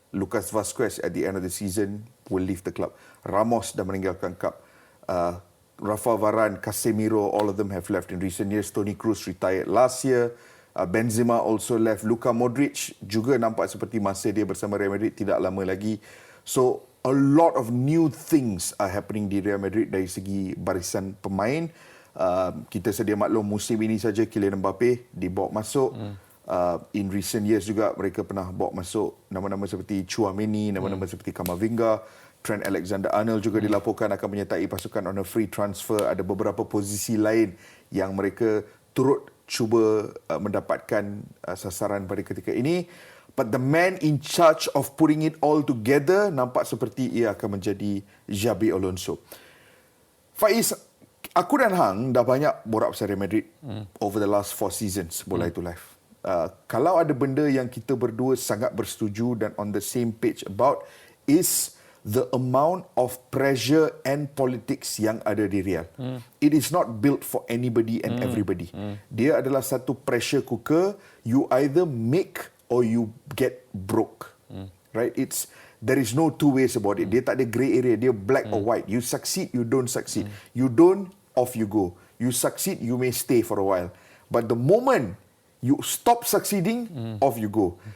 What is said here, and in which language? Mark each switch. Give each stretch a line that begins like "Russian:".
English: Lucas Vazquez at the end of the season will leave the club. Ramos
Malay: dah meninggalkan club.
English: Rafa Varane, Casemiro, all of them have left in recent years. Toni Kroos retired last year. Benzema also left.
Malay: Luka Modric juga nampak seperti masa dia bersama Real Madrid tidak lama lagi.
English: So a lot of new things are happening
Malay: di Real Madrid dari segi barisan pemain. Kita sedia maklum musim ini saja Kylian Mbappe dibawa masuk.
English: In recent years
Malay: juga mereka pernah bawa masuk nama-nama seperti Tchouaméni, nama-nama seperti Camavinga, Trent Alexander-Arnold juga dilaporkan akan menyertai pasukan
English: on a free transfer.
Malay: Ada beberapa posisi lain yang mereka turut cuba mendapatkan sasaran pada ketika ini.
English: But the man in charge of putting it all together
Malay: nampak seperti ia akan menjadi
English: Xabi Alonso.
Malay: Faiz, aku dan Hang dah banyak borak pasal Real Madrid
English: over the last 4 seasons
Malay: Bola Itu Live. Kalau ada benda yang kita berdua sangat bersetuju dan
English: on the same page about is the amount of pressure and politics
Malay: yang ada di Real.
English: It is not built for anybody and everybody.
Malay: Dia adalah satu pressure cooker.
English: You either make or you get broke. Right? There is no two ways about it.
Malay: Dia tak ada grey area. Dia black or white.
English: You succeed, you don't succeed. You don't, off you go. You succeed, you may stay for a while. But the moment you stop succeeding, off you go.